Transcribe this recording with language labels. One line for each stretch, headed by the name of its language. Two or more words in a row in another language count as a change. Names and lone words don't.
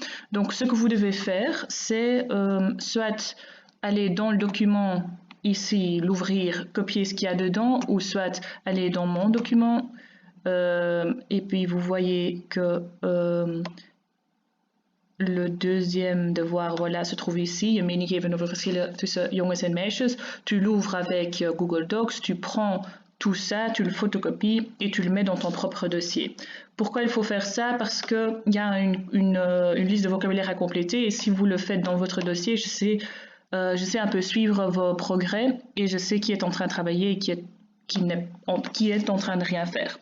French: Donc ce que vous devez faire, c'est soit aller dans le document ici, l'ouvrir, copier ce qu'il y a dedans, ou soit aller dans mon document, et puis vous voyez que le deuxième devoir, voilà, se trouve ici.
Dutch: Je meegeven over verschillen tussen jongens en meisjes.
French: Tu l'ouvres avec Google Docs, tu prends tout ça, tu le photocopies et tu le mets dans ton propre dossier. Pourquoi il faut faire ça? Parce qu'il y a une liste de vocabulaire à compléter et si vous le faites dans votre dossier, je sais un peu suivre vos progrès et je sais qui est en train de travailler et qui est en train de rien faire.